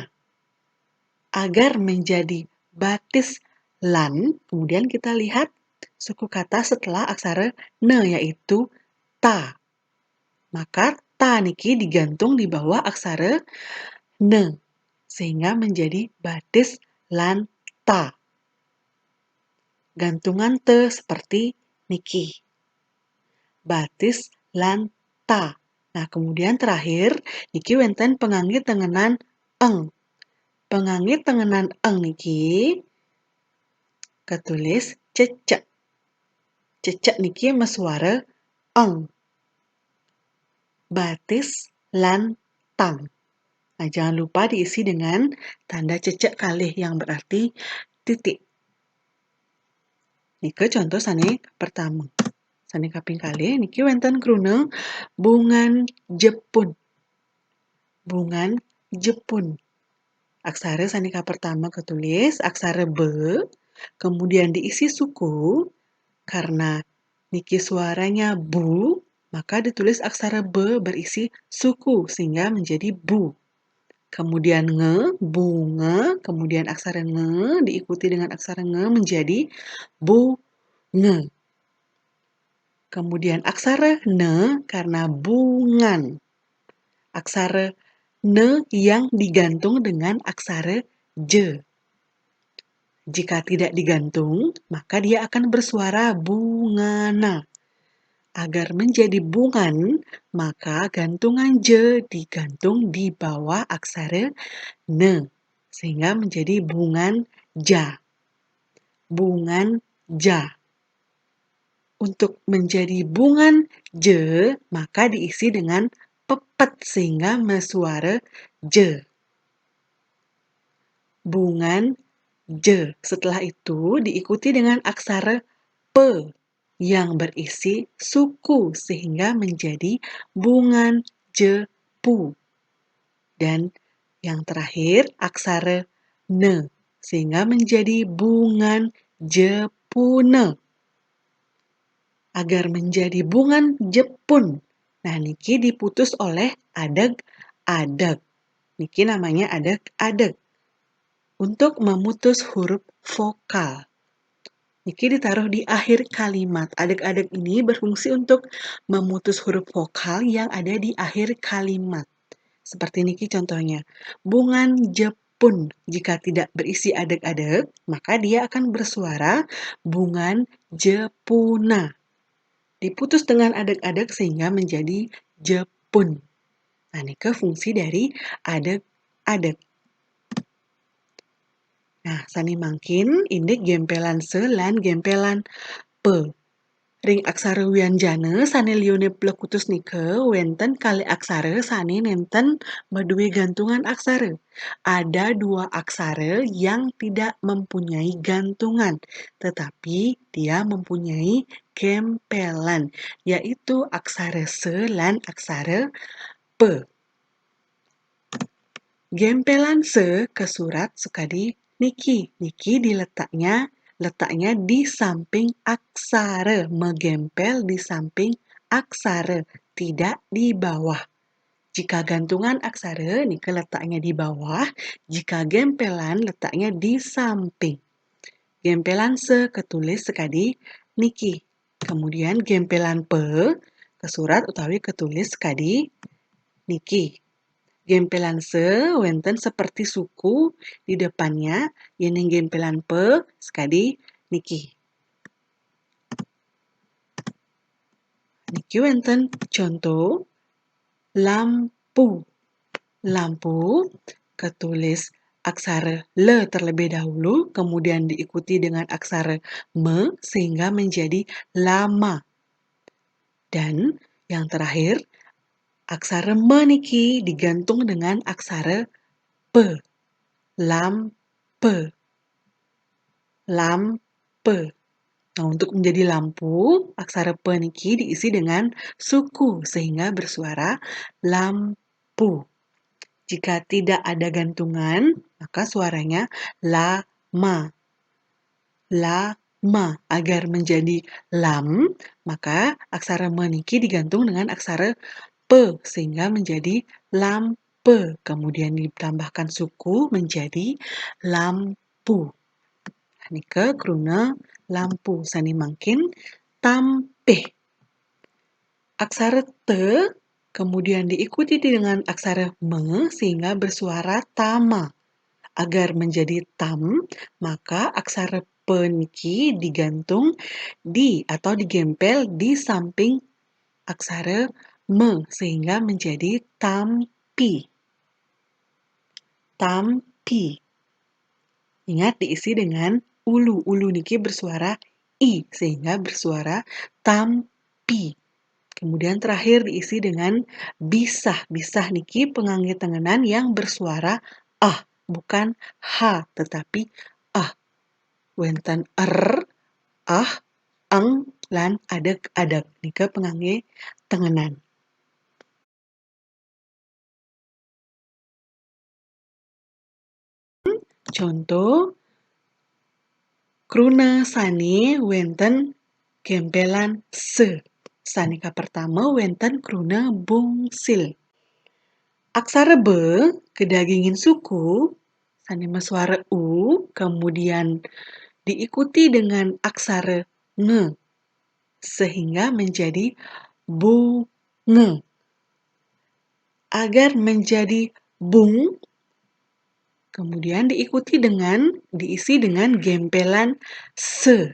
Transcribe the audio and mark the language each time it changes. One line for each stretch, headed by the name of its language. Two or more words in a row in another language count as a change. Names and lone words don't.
Indonesian: Agar menjadi batis lan, kemudian kita lihat suku kata setelah aksara N, yaitu ta. Maka ta niki digantung di bawah aksara N, sehingga menjadi batis lan ta. Gantungan te seperti niki. Batis lan ta. Nah, kemudian terakhir,
Balinese: niki wenten pengangge tengenan eng. Pengangge tengenan eng niki ketulis cecek. Cecek niki mesuara eng. Batis lan tang.
Indonesian: Nah, jangan lupa diisi dengan tanda cecek kalih yang berarti titik.
Balinese: Nika contoh sane pertama. Sane kaping kalih niki wenten kruna bungan Jepun.
Indonesian: Bungan Jepun.
Balinese: Aksara sanika pertama ketulis aksara B,
Indonesian: kemudian diisi suku, karena niki suaranya bu, maka ditulis aksara B berisi suku, sehingga menjadi bu. Kemudian nge, bunga, kemudian aksara nge diikuti dengan aksara nge menjadi bu, nge. Kemudian aksara ne karena bungan. Aksara ne yang digantung dengan aksara j. Jika tidak digantung, maka dia akan bersuara bungana. Agar menjadi bungan, maka gantungan j digantung di bawah aksara ne, sehingga menjadi bungan ja. Bungan ja. Untuk menjadi bungan j, maka diisi dengan pepet sehingga mesuara j. Bungan j. Setelah itu diikuti dengan aksara p yang berisi suku sehingga menjadi bungan jepu. Dan Yang terakhir, aksara ne, sehingga menjadi bungan Jepune. Agar menjadi bungan Jepun. Nah, niki diputus oleh adeg-adeg. Niki namanya adeg-adeg. Untuk memutus huruf vokal. Niki ditaruh di akhir kalimat. Adeg-adeg ini berfungsi untuk memutus huruf vokal yang ada di akhir kalimat. Seperti niki contohnya. Bungan Jepun. Jika tidak berisi adeg-adeg, maka dia akan bersuara bungan Jepuna. Diputus dengan adeg-adeg sehingga menjadi Jepun. Nah, niki fungsi dari adeg-adeg.
Balinese: Nah, sani mangkin indik gempelan se lan gempelan pe. Ring aksara wianjana sane lione plekutus nike wenten kali aksara sane nenten maduwe gantungan aksara.
Indonesian: Ada dua aksara yang tidak mempunyai gantungan, tetapi dia mempunyai gempelan, yaitu aksara se lan aksara pe.
Balinese: Gempelan se ke surat sekadi niki.
Indonesian: Niki letaknya di samping aksara, menggempel di samping aksara, tidak di bawah. Jika gantungan aksara, niki letaknya di bawah. Jika gempelan, letaknya di samping.
Balinese: Gempelan se ketulis sekadi niki. Kemudian gempelan pe ke surat utawi ketulis sekadi niki.
Indonesian: Gempelan se wenten seperti suku di depannya,
Balinese: yening gempelan pe sekadi niki. Niki wenten contoh lampu.
Indonesian: Lampu ketulis aksara le terlebih dahulu, kemudian diikuti dengan aksara me sehingga menjadi lama. Dan yang terakhir, aksara me niki digantung dengan aksara pe. Lampe. Lampe. Nah, untuk menjadi lampu, aksara pe niki diisi dengan suku sehingga bersuara lampu. Jika tidak ada gantungan, maka suaranya lama. Lama. Agar menjadi lam, maka aksara me niki digantung dengan aksara pe sehingga menjadi lampe. Kemudian ditambahkan suku menjadi lampu.
Balinese: Nike kruna lampu sani mangkin tampeh.
Indonesian: Aksara te kemudian diikuti dengan aksara me sehingga bersuara tama. Agar menjadi tam, maka aksara pe niki digantung di atau digempel di samping aksara me sehingga menjadi tampi. Tampi. Ingat diisi dengan ulu. Ulu niki bersuara i sehingga bersuara tampi. Kemudian terakhir diisi dengan bisah. Bisah niki pengangge tengenan yang bersuara ah, bukan ha, tetapi ah.
Balinese: Wenten ah, ang, lan adeg-adeg. Nika pengangge tengenan. Contoh kruna sani wenten gempelan se. Sanika pertama wenten kruna bungsil. Aksara be kedagingin suku sani suara u
Indonesian: kemudian diikuti dengan aksara nge sehingga menjadi bunge. Agar menjadi bung kemudian diisi dengan gempelan se.